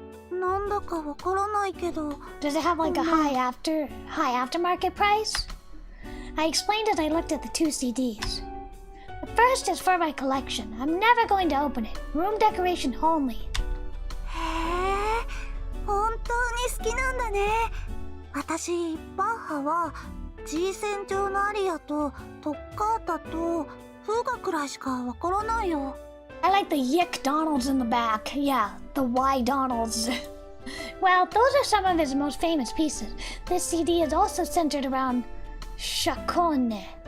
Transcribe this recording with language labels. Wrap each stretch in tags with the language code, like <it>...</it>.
<ja>なんだかわからないけど。</ja> <en>Does it have like a high aftermarket price? I explained as I looked at the two CDs. The first is for my collection. I'm never going to open it. Room decoration only.</en> <ja>へえ、本当に好きなんだね。私、バッハは G 線上のアリアとトッカータとフーガくらいしかわからないよ。</ja> <en>I like the Yick Donalds in the back. Yeah, the Y Donalds. Well, those are some of his most famous pieces. This CD is also centered around Shakone.</en>